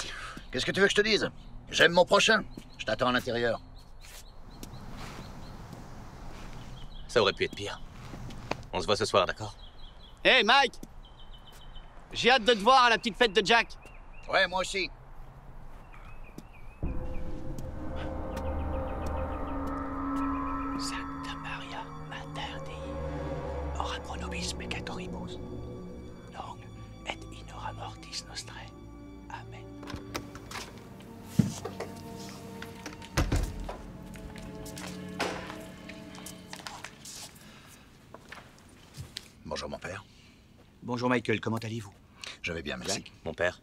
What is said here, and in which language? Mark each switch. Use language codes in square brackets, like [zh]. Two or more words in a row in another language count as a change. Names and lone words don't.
[fr] Qu'est-ce que tu veux que je te dise? J'aime mon prochain. Je t'attends à l'intérieur. Ça aurait pu être pire. On se voit ce soir, d'accord? Hey, Mike! J'ai hâte de te voir à la petite fête de Jack. Ouais, moi aussi. [la] Sancta Maria, Mater Dei, ora pro nobis peccatoribus, nunc et in hora mortis nostrae. Amen. [fr] Bonjour, mon père. Bonjour, Michael, comment allez-vous? Je vais bien, merci. Jack, mon père.